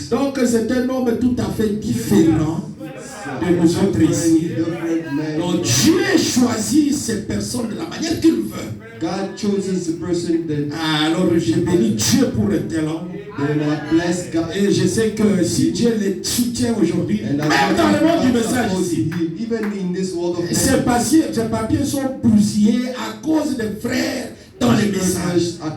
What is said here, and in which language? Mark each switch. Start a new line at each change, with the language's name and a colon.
French: Donc c'est un homme tout à fait différent de nous autres ici. Donc Dieu choisit ces personnes de la manière qu'il veut.
English: God chooses the person that.
French: Alors je bénis Dieu pour un tel homme. Et je sais que si Dieu les soutient aujourd'hui, même dans le monde du message ici, ces papiers sont bousillés à cause des frères dans les messages.